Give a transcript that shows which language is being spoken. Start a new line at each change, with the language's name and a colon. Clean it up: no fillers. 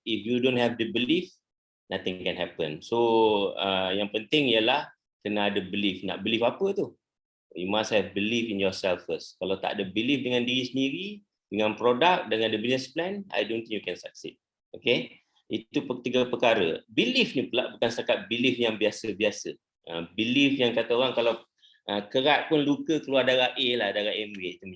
English: If you don't have the belief, nothing can happen.
Malay: So yang penting ialah kena ada belief. Nak belief apa tu?
English: You must have belief in yourself first.
Malay: Kalau tak ada belief dengan diri sendiri, dengan produk, dengan
English: the business plan, I don't think you can succeed. Okay?
Malay: Itu tiga perkara. Belief ni pula bukan setakat belief yang biasa-biasa. Belief yang kata orang kalau kerat pun luka keluar darah A lah, darah MW.